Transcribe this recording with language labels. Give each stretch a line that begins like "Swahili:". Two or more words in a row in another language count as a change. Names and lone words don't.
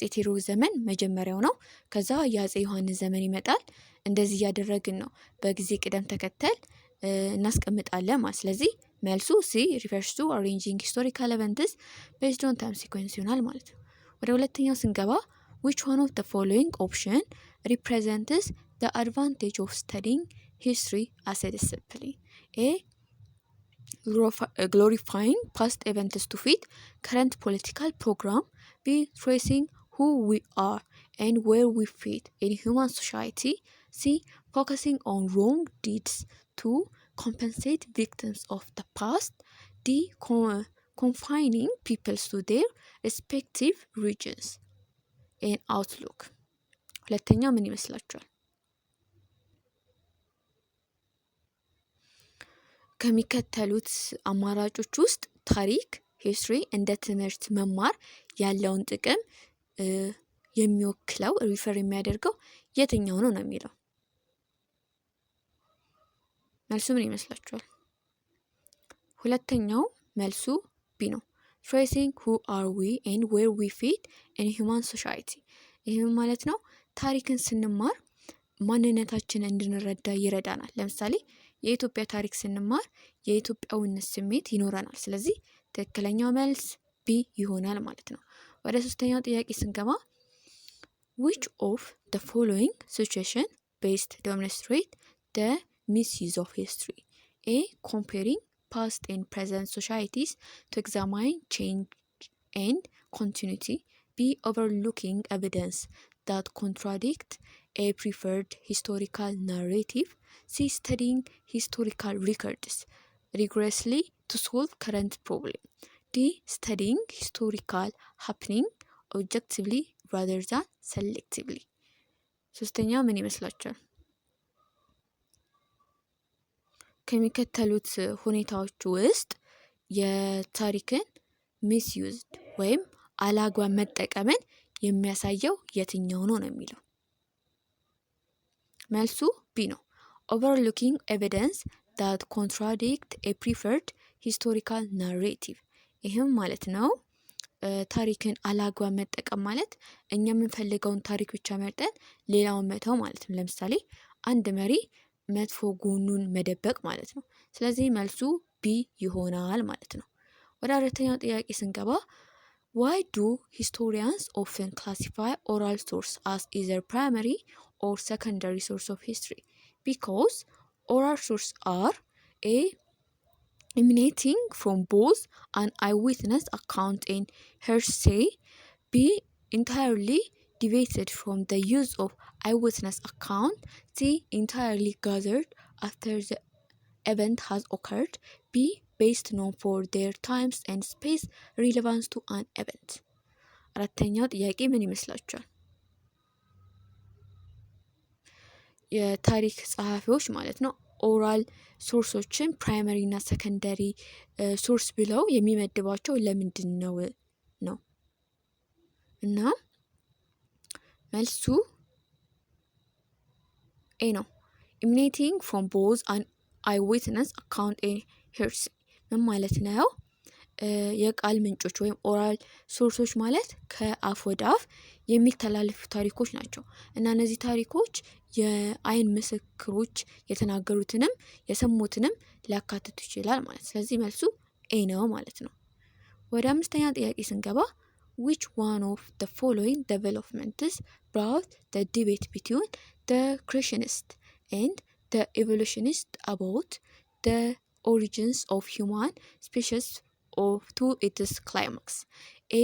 Amharic: ቴዎድሮስ ዘመን መጀመሪያው ነው፣ ከዛ የአጼ ዮሐንስ ዘመን ይመጣል። እንደዚህ እያደረግን ነው በጊዜ ቅደም ተከተል እናስቀምጣለን ማለት። ስለዚህ መልሱ
English: C refers to arranging historical events based on time sequence
Amharic: ይሆናል ማለት ነው። ወደ ሁለተኛው ስንገባ
English: which one of the following option represents the advantage of studying history as a discipline? A. glorifying past events to fit current political program. B. tracing who we are and where we fit in human society. C. focusing on wrong deeds to compensate victims of the past. D. confining peoples to their respective regions. in outlook
Amharic: ሁለተኛው ምን ይመስላችኋል? ከሚከተሉት አማራጮች ውስጥ ታሪክ ሂስትሪ እንደ ትምህርት መማር ያለውን ጥቅም የሚወክለው ሪፈር የሚያደርገው የትኛው ነው የሚለው። መልሱ ምን ይመስላችኋል? ሁለተኛው መልሱ ቢ ነው።
English: tracing who are we and where we fit in human society።
Amharic: ይህም ማለት ነው ታሪክን ስንማር ማንነታችን እንድንረዳ ይረዳናል። ለምሳሌ የኢትዮጵያ ታሪክ ስንማር የኢትዮጵያዊነት ስሜት ይኖረናል። ስለዚህ ትክክለኛው መልስ ቢ ይሆናል ማለት ነው። ወደ ሶስተኛው ጥያቄ ስንገባ
English: which of the following situation best demonstrate the misuse of history? A. comparing past and present societies to examine change and continuity. B. overlooking evidence that contradict a preferred historical narrative. C. studying historical records rigorously to solve current problem. D. studying historical happening objectively rather than selectively.
Amharic: ሶስተኛ ምን ይመስላችኋል? ከሚከተሉት ሁኔታዎች ውስጥ የታሪክን ሚስዩዝድ ወይም አላግባብ መጠቀምን የሚያሳየው የትኛው ነው የሚለው። መልሱ ቢ ነው።
English: overlooking evidence that contradict a preferred historical narrative።
Amharic: ይህም ማለት ነው ታሪክን አላግባብ መጠቀም ማለት እኛ የምንፈልገውን ታሪክ ብቻ መርጠን ሌላውን መተው ማለት ነው። ለምሳሌ አንድ መሪ መጥፎ ጎኑን መደበቅ ማለት ነው። ስለዚህ መልሱ ቢ ይሆናል ማለት ነው። ወደ አራተኛው ጥያቄ ስንገባ
English: why do historians often classify oral source as either primary or secondary source of history? Because oral sources are A. emanating from both an eyewitness account and hearsay. B. entirely deviated from the use of eyewitness account. C. Entirely gathered after the event has occurred. B. based on for their times and space relevance to an event.
Amharic: አራተኛው ጥያቄ ምን ይመስላችኋል? የታሪክ ጸሐፊዎች ማለት ነው
English: oral sources
Amharic: ፕራይመሪ እና
English: secondary source
Amharic: ብለው የሚመድባቸው ለምንድን ነው ነው? እና መልሱ ኤ ነው።
English: emanating from both an eyewitness account and hearsay
Amharic: ምን ማለት ነው? የቃል ምንጮች ወይም
English: oral sources
Amharic: ማለት ከአፍ ወደ አፍ የሚተላለፉ ታሪኮች ናቸው እና እነዚህ ታሪኮች የአይን ምስክሮች የተናገሩትንም የሰሙትንም ሊያካትቱ ይችላል ማለት። ስለዚህ መልሱ ኤ ነው ማለት ነው። ወደ አምስተኛ ጥያቄ ስንገባ
English: which one of the following developments brought the debate between the creationists and the evolutionists about the origins of human species to its climax? A.